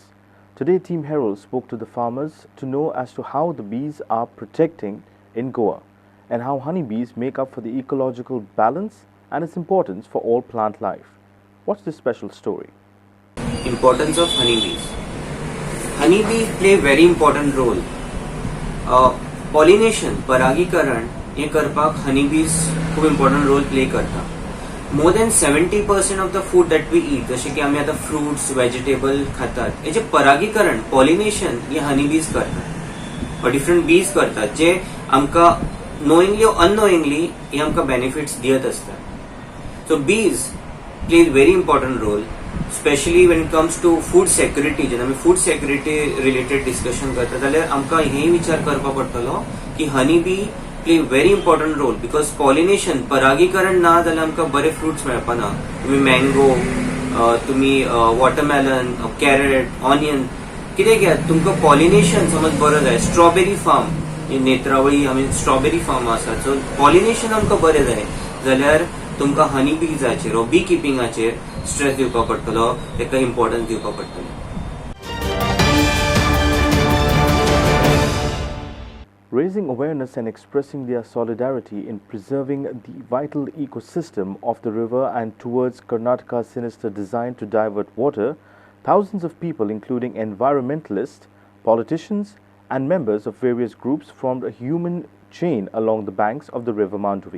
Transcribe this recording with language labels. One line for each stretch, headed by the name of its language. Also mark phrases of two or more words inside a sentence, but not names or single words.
English: Today, Team Herald spoke to the farmers to know as to how the bees are protecting in Goa and how honeybees make up for the ecological balance and its importance for all plant life. What's this special story? Importance of honeybees. Honeybees play very important role. Pollination,
Konkani: परागीकरण हे करपाक honeybees खूप
English: important role play
Konkani: करता.
English: More than 70% of the food that we eat,
Marathi: जसे की आम्ही आता
English: fruits, vegetable
Marathi: खातात, हे जे परागीकरण, pollination हे honeybees करतात. और
English: different bees
Marathi: करतात, जे आमका
English: knowingly or unknowingly
Marathi: हे आमका benefits दियत असतात.
English: So bees play a very important role. Especially when it comes to food security,
Konkani: जेन्ना आमी
English: food security related discussion
Konkani: करता जाल्यार आमकां हे विचार करपा पडटलो की
English: honey bee play very important role because pollination
Konkani: परागीकरण ना जाल्यार आमकां बरे fruits मेळपाना. तुम्ही mango, तुम्ही watermelon, carrot, onion कितें घेयात तुमकां pollination समज बरो जाय.
English: strawberry farm
Konkani: नेत्रावळी आमी
English: strawberry farm
Konkani: आसा सो pollination आमकां बरें जाय जाल्यार तुमकां हनी बीजाचेर वा बी किपिंगाचेर स्ट्रेस दिवपा पडटलो, तेका इम्पॉर्टन्स दिवपा पडटलें.
English: Raising awareness and expressing their solidarity in preserving the vital ecosystem of the river and towards Karnataka's sinister design to divert water, thousands of people, including environmentalists, politicians, and members of various groups, formed a human chain along the banks of the river Mandovi.